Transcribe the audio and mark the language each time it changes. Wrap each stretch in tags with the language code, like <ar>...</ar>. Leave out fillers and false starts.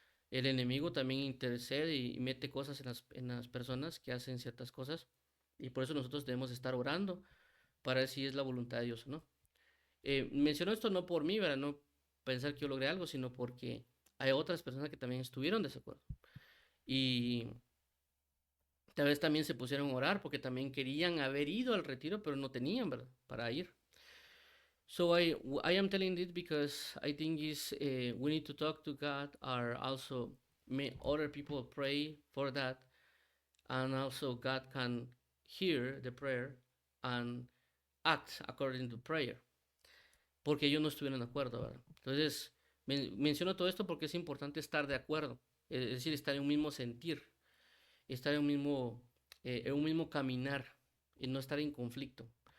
<es>El enemigo también intercede y mete cosas en las personas que hacen ciertas cosas y por eso nosotros debemos estar orando para ver si es la voluntad de Dios o no. menciono esto no por mí, ¿verdad? No pensar que yo logré algo, sino porque hay otras personas que también estuvieron de acuerdo. Y tal vez también se pusieron a orar porque también querían haber ido al retiro, pero no tenían, ¿verdad? Para ir.</es> <en>So I am telling this because I think is we need to talk to God, or also may other people pray for that, and also God can hear the prayer and act according to prayer,</en> <es>porque ellos no estuvieron de acuerdo, ¿verdad? Entonces, menciono todo esto porque es importante estar de acuerdo, es decir, estar en un mismo sentir, estar en un mismo caminar y no estar en conflicto.</es>